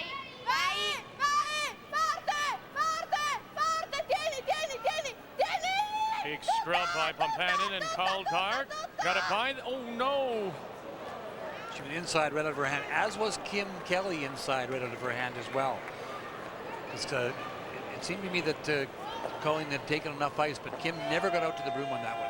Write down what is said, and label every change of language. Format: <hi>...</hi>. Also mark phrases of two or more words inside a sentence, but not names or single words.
<it>Vai, Vai, forte, forte, forte, tieni.</it> <en>Big scrub by Pompanen and Kaldkart. Got it by. Oh no! She was inside right out of her hand, as was Kim Kelly inside right out of her hand as well. Just, it seemed to me that Colleen had taken enough ice, but Kim never got out to the broom on that one.</en>